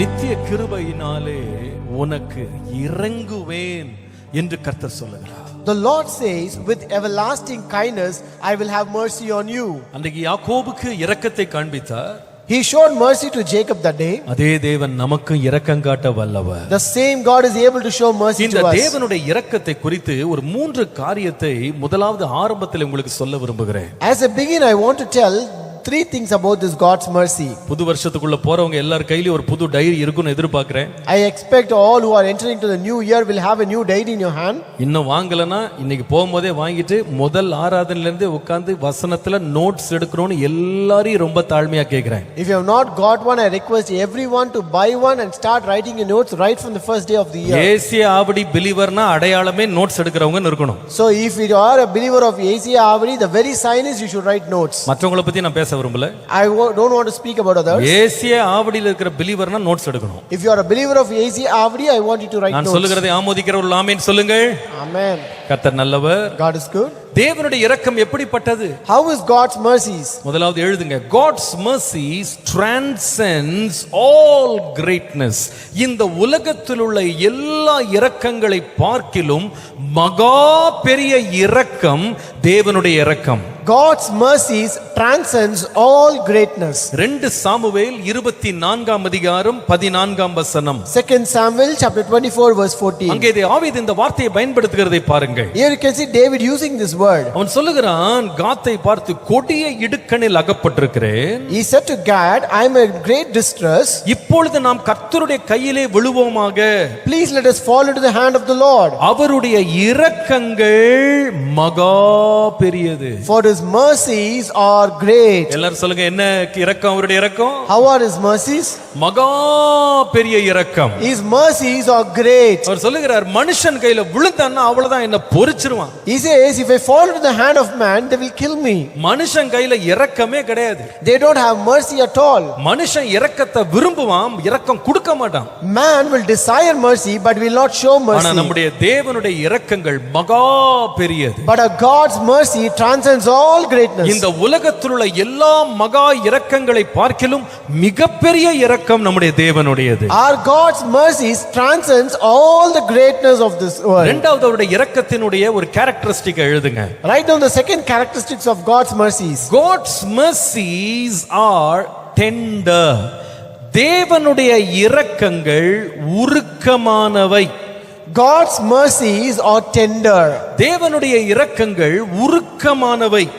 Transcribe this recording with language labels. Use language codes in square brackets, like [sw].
[ta] நித்திய கிருபையினாலே உனக்கு இறங்குவேன் என்று கர்த்தர் சொல்லுகிறார். [en] The Lord says, with everlasting kindness I will have mercy on you. [ta] அன்றைக்கு யாக்கோபுக்கு இரக்கத்தை காண்பித்தார். [en] He showed mercy to Jacob that day. [ta] அதே தேவன் நமக்கு இரக்கம் காட்ட வல்லவர். [en] The same God is able to show mercy to us. [ta] இந்த தேவனுடைய இரக்கத்தை குறித்து ஒரு 3 காரியத்தை முதலாவது ஆரம்பத்தில் உங்களுக்கு சொல்ல விரும்புகிறேன். [en] As a beginner, I want to tell three things about this God's mercy. [ta] புது வருஷத்துக்குள்ள போறவங்க எல்லார் கையிலயும் ஒரு புது டைரி இருக்குன்னு எதிர்பார்க்கிறேன். [en] I expect all who are entering to the new year will have a new diary in your hand. [ta] இன்னும் வாங்கலனா இன்னைக்கு போகும்போதே வாங்கிட்டு முதல் ஆராதனையில இருந்து உட்கார்ந்து வசனத்துல நோட்ஸ் எடுக்கணும்னு எல்லாரையும் ரொம்ப தாழ்மையா கேக்குறேன். [en] If you have not got one, I request everyone to buy one and start writing your notes right from the first day of the year. [ta] ஏசிய ஆவடி பிலீவர்னா அடையாளமே நோட்ஸ் எடுக்கிறவங்க இருக்கணும். [en] So if you are a believer of Asia Avadi, the very sign is you should write notes. [ta] மற்றவங்கள பத்தி நான் பேச விரும்பல. [en] Don't want to speak about others. [ta] ஏசிய ஆவடியில இருக்கிற பிலீவர்னா நோட்ஸ் எடுக்கணும். [en] If you are a believer of Asia Avadi, I want you to write [ta] நான் [en] notes. [ta] சொல்லுகிறதை ஆமோதிக்கிறவர்கள் ஆமென் சொல்லுங்கள். [en] Amen. [ta] கர்த்தர் நல்லவர். [en] God is good. [ta] தேவனுடைய இரக்கம் எப்படிப்பட்டது? [en] How is God's mercies? [ta] முதலாவது எழுதுங்க. [en] God's mercies transcends all greatness. [ta] இந்த உலகத்தில் உள்ள எல்லா இரக்கங்களை பார்க்கிலும் மகா பெரிய இரக்கம் தேவனுடைய இரக்கம். [en] God's mercies transcends all greatness. [ta] 2 Samuel 24ஆம் அதிகாரம் 14ஆம் வசனம். [en] 2 Samuel chapter 24 verse 14. [ta] அங்கே தாவீது இந்த வார்த்தையை பயன்படுத்துகிறதை பாருங்கள். [en] Here you can see David using this word. [ta] அவன் சொல்லுகிறான், காத்தை பார்த்து கொடிய இடுக்கணில் அகப்பட்டிருக்கிறேன். [en] He said to Gad, I am in great distress. [ta] இப்பொழுது நாம் கர்த்தருடைய கையிலே விழுவோமாக. [en] Please let us fall into the hand of the Lord. [ta] அவருடைய இரக்கங்கள் மகா பெரியது. [en] For his mercies are great. [ta] எல்லாரும் சொல்லுங்க, என்ன இரக்கம் அவருடைய இரக்கம்? [en] How are his mercies? [ta] மகா பெரிய இரக்கம். [en] His mercies are great. [ta] அவர் சொல்லுகிறார், மனுஷன் கையில விழுந்தான்னா அவ்வளவுதான், என்ன பொரிச்சிருவான். [en] He says, if I fall into the hand of man, they will kill me. [ta] மனுஷன் கையில இரக்கமே கிடையாது. [en] They don't have mercy at all. [ta] மனுஷன் இரக்கத்தை விரும்புவான், இரக்கம் கொடுக்க மாட்டான். [en] Man will desire mercy but will not show [ta] ஆனா [en] mercy. [ta] நம்முடைய தேவனுடைய இரக்கங்கள் மகா பெரியது. [en] But a God's mercy transcends all greatness. [ta] இந்த உலகத்தில் உள்ள எல்லா மகா இரக்கங்களை பார்க்கிலும் மிகப்பெரிய இரக்கம் நம்முடைய தேவனுடையது. [en] Our God's mercies transcends all the greatness of this world. [ta] இரண்டாவது அவருடைய இரக்கத்தினுடைய ஒரு கேரக்டரிஸ்டிக் எழுதுங்க. [en] Write down the second characteristics of God's mercies. God's mercies are tender. [ta] தேவனுடைய இரக்கங்கள் உருக்கமானவை. [en] God's mercies are tender. [ta] தேவனுடைய இரக்கங்கள் உருக்கமானவை.